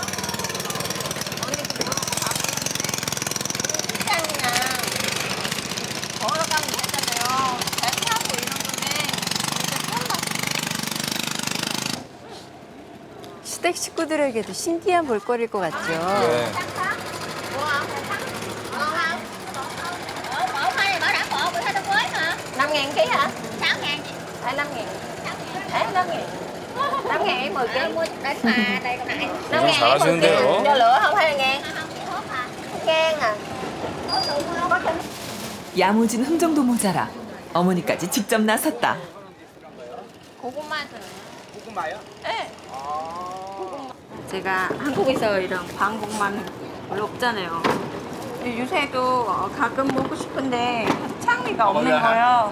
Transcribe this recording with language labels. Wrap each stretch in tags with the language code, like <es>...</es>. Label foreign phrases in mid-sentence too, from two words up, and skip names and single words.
<ko>시장이나 걸어 가면 되잖아요. 잘 사고 이런 거는 진짜 처음 봤어요. 시댁 식구들에게도 신기한 볼거리일 것 같죠. 네.</ko> <vi>Năm ngàn ký hả? 6.000 chị. 5.000. 5.000. 5.000 10 kg. Mua đánh mà đây con này. 5.000 10 kg.</vi> <ko>잘하시는데요.</ko> <vi>Cho lửa không hay là ngang? Ngang à.</vi> <ko>야무진 흥정도 모자라 어머니까지 직접 나섰다. 고구마요? 네. 제가 한국에서 이런 방국만 별로 없잖아요. 요새도 가끔 먹고 싶은데 창리가 없는 거예요.</ko>